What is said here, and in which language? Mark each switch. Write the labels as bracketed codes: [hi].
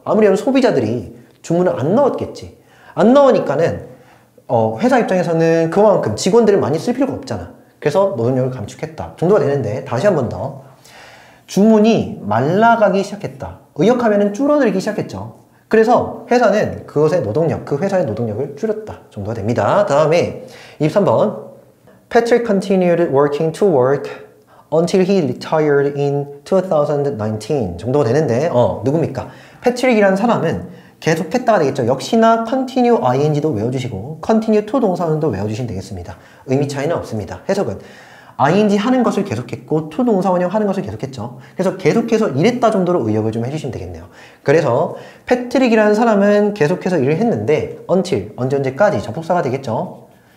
[ko] 아무래도 소비자들이 주문을 안 넣었겠지. 안 넣으니까는 회사 입장에서는 그만큼 직원들을 많이 쓸 필요가 없잖아. 그래서 노동력을 감축했다 정도가 되는데 다시 한 번 더 주문이 말라가기 시작했다. 의역하면은 줄어들기 시작했죠. 그래서 회사는 그것의 노동력, 그 회사의 노동력을 줄였다 정도가 됩니다. 다음에 23번 [en] Patrick continued working to work until he retired in 2019 [ko] 정도가 되는데 누굽니까? 패트릭이라는 사람은 계속했다가 되겠죠. 역시나 continue ing도 외워주시고 continue to 동사원도 외워주시면 되겠습니다. 의미 차이는 없습니다. 해석은 ing 하는 것을 계속했고 to 동사원형 하는 것을 계속했죠. 그래서 계속해서 일했다 정도로 의역을 좀 해주시면 되겠네요. 그래서 패트릭이라는 사람은 계속해서 일을 했는데 until 언제까지 접속사가 되겠죠.